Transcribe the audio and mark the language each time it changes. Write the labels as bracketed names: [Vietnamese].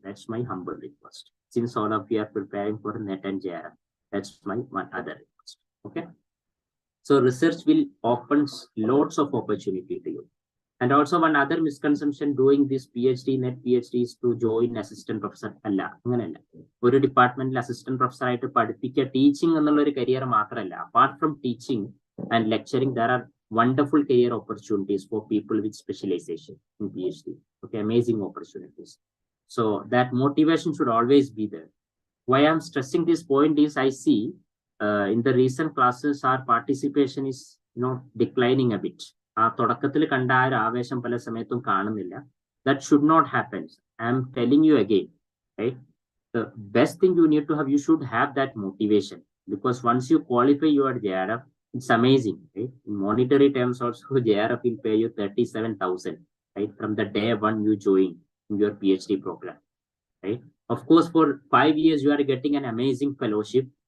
[English] That's my humble request, since all of you are preparing for NET and JRF. That's my one other request. Okay, so research will open lots of opportunity to you. And also one other misconception, doing this PhD, NET PhD, is to join assistant professor. [Malayalam] അല്ല, അങ്ങനെയല്ല. ഒരു ഡിപ്പാർട്ട്മെന്റിൽ assistant professor ആയിട്ട് പഠിപ്പിക്കുക, teaching എന്നുള്ള ഒരു career മാത്രമല്ല. [English] Apart from teaching and lecturing, there are wonderful career opportunities for people with specialization in PhD. Okay, amazing opportunities. So that motivation should always be there. Why I'm stressing this point is I see in the recent classes our participation is declining a bit. [Malayalam] ആ തുടക്കത്തിൽ കണ്ട ആ ഒരു ആവേശം പല സമയത്തും കാണുന്നില്ല. [English] That should not happen. I'm telling you again, right? The best thing you need to have, you should have that motivation, because once you qualify your JRF, it's amazing, right? In monetary terms also, JRF will pay you 37,000, right? From the day one you join in your PhD program, right? Of course, for 5 years, you are getting an amazing fellowship.